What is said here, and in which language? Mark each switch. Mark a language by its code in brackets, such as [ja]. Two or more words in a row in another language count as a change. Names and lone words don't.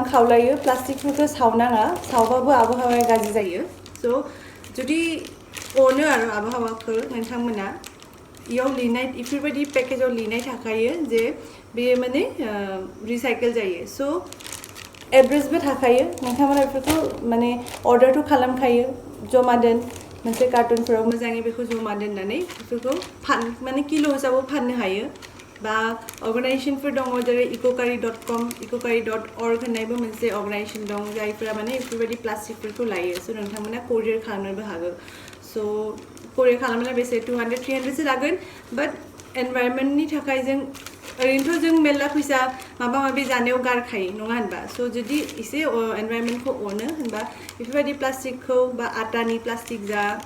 [brx] खावलायो प्लास्टिकफोरखौ सावनाङा सावबाबो आबहावाया गाज्रि जायो स' जुदि अनो आरो आबहावाखौ नोंथांमोना इयाव लिरनाय इफोरबायदि पेकेजाव लिरनाय थाखायो जे बे माने रिसाइकेल जायो स' एड्रेसबो थाखायो नोंथांमोना बेफोरखौ माने अर्डारथ' खालामखायो जमा दोन मोनसे कार्टुनफोराव मोजाङै बेखौ जमा दोननानै बेफोरखौ माने किल' हिसाबाव फाननो हायो बा अर्गानाइजेसनफोर दङ जेरै ecocurry.com ecocurry.org होननायबो मोनसे अर्गानाइजेसन दं जायफोरा माने बेफोरबायदि प्लास्टिकफोरखौ लायो स' नोंथांमोना कुरियार खालामनोबो हागौ स' कुरियार खालामब्ला बेसे 200-300 सो लागोन बाट एनभायरनमेन्टनि थाखाय जों ओरैनोथ' जों मेल्ला फैसा माबा माबि जानायाव गारखायो नङा होनबा स' जुदि एसे एनभायरनमेन्टखौ अनो होनबा बेफोरबायदि प्लास्टिकखौ बा आटानि प्लास्टिक जा